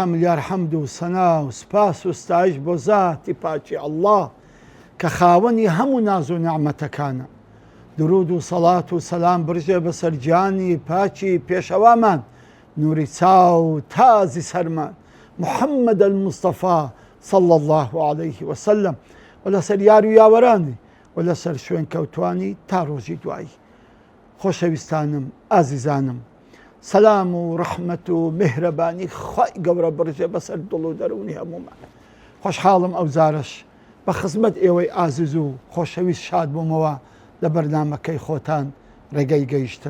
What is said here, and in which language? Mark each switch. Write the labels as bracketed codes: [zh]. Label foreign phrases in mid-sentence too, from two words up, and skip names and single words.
[ckb] ملیار حەمد و سەنا و سپاس و ستایش بۆ زاتی پاکی ئەڵڵا کە خاوەنی هەموو ناز و نعمەتەکانە. درود و سەڵات و سەلام برژێ بەسەر گیانی پاکی پێشەوامان، نوری چاو تازی سەرمان، محەممەد المستەفا [ar] صلى الله عليه وسلم، [ckb] و لەسەر یار و یاوەرانی و لەسەر شوێن کەوتوانی تا ڕۆژی دوایی. خۆشەویستانم، ئازیزانم، سەلام و ڕەحمەت و میهرەبانی خوای گەورە بڕژێ بەسەر دڵ و دەرونی هەموومان. خۆشحاڵم ئەو زارش بە خزمەت ئێوەی ئازیز و خۆشەویست شاد بوومەوە لە بەرنامەکەی خۆتان ڕێگەی گەیشتن.